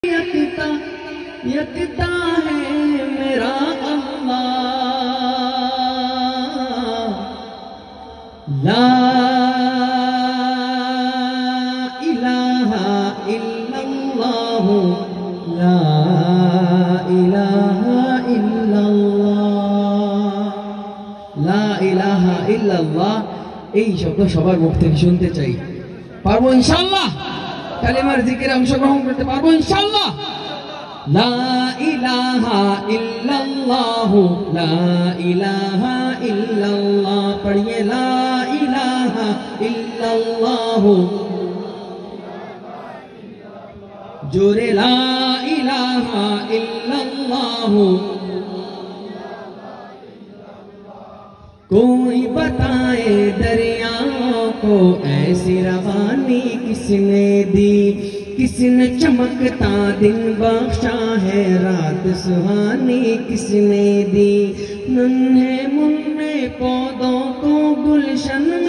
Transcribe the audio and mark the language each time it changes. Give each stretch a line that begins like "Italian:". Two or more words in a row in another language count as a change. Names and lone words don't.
Urdu: یکتا یکتا ہے میرا اللہ،
Arabic: لا الہ الا اللہ، لا الہ الا اللہ، لا الہ الا اللہ।
Bangla: এই শব্দ সবার মুখ থেকে শুনতে চাই। পারবো ইনশাআল্লাহ? কালিমার জিকিরে অংশগ্রহণ করতে পারবো ইনশাআল্লাহ?
Arabic: لا إله إلا الله، لا إله إلا الله. পড়িয়ে لا إله إلا الله, জোরে لا إله إلا الله.
Urdu: کوئی بتائے دریاؤں کو ایسی روانی کس نے دی، کس نے چمکتا دن بخشا ہے رات سہانی کس نے دی، ننھے منھے پودوں کو گلشن میں